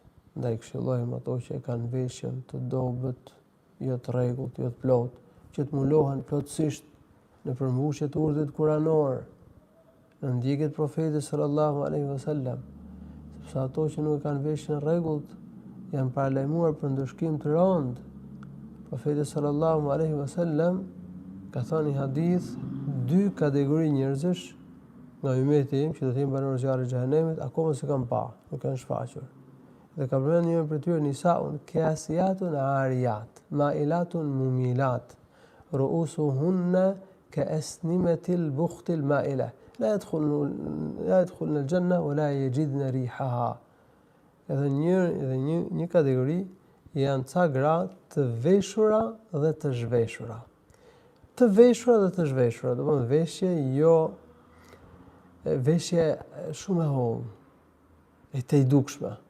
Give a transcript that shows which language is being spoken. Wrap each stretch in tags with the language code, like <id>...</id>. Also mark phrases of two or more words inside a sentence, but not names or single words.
<sq>Ndaj këshillojmë ato që e kanë veshjen të dobët, jo të rregullt, jo të plotë, që të mulohen plotësisht në përmbushje të urdhrit kuranor, në ndjekjet e profetit</sq> <ar>صلى الله عليه وسلم,</ar> <sq>sepse ato që nuk e kanë veshjen e rregullt janë paralajmëruar për ndëshkim të rënd. Profeti</sq> <ar>صلى الله عليه وسلم</ar> <sq>ka thënë një hadith, dy kategori njerëzish nga ummeti im që do të jenë banorë zjarrit të xhenemit, akoma s'e kanë pa, nuk kanë shfaqur. Dhe ka përmendur një prej tyre</sq> <ar>نساء كاسيات عاريات مائلات مميلات رؤوسهن كأسنمة البخت المائلة لا يدخلن الجنة ولا يجدن ريحها.</ar> <sq>Edhe një kategori janë ca gra të veshura dhe të zhveshura. Të veshura dhe të zhveshura, do të thonë veshje shumë e hollë, e të dukshme.</sq>